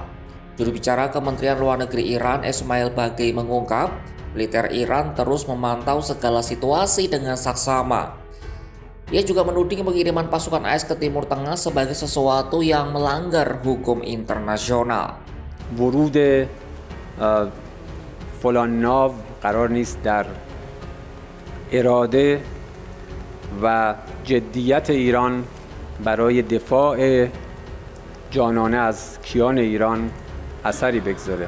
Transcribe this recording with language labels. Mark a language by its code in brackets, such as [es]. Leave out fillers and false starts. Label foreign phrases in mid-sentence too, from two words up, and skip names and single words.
[id] Juru bicara Kementerian Luar Negeri Iran, Esmail Bagei, mengungkap, militer Iran terus memantau segala situasi dengan saksama. Ia juga menuding pengiriman pasukan AS ke Timur Tengah sebagai sesuatu yang melanggar hukum internasional. [fa] ورود فلان ناو قرار نیست در اراده و جدیت ایران برای دفاع جانانه از کیان ایران اثری بگذاره.